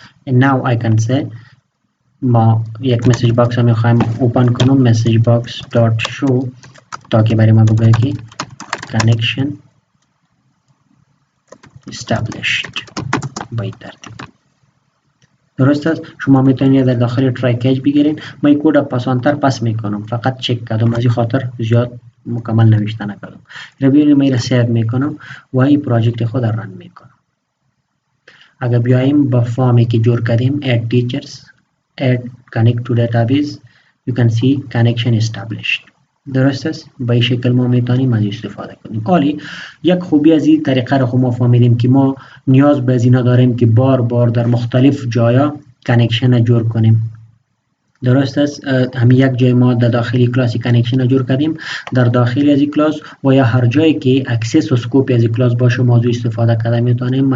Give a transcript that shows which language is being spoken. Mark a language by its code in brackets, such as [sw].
[en] and now I can say [fa] ما یک مسیج باکس هم میخوایم اوپن کنم، مسیج باکس دات شو تا که برای ما بگه که [en] connection established [fa] با این ترتیب. درست است. شما میتونید در داخل ترای کیج بگیرین. من این کد پاسانتر پس میکنم، فقط چک کردم از این خاطر زیاد مکمل نوشته نکردم. را بیاریم این را سیو میکنم و این پراجکت خود را رن میکنم. اگر بیاییم با فارمی که جور کردیم [en] add teachers add connect to database you can see connection established. [fa] درست است؟ به این شکل ما میتونیم از استفاده کنیم. حالی یک خوبی از این طریقه رو ما فهمیدیم که ما نیاز به از اینا داریم که بار بار در مختلف جایا کانکشن جور کنیم. درست است؟ همین یک جای ما در داخلی کلاس کانکشن جور کردیم، در داخلی از این کلاس و یا هر جایی که اکسس و سکوپ از این کلاس باشه موضوع استفاده کرده میتونیم.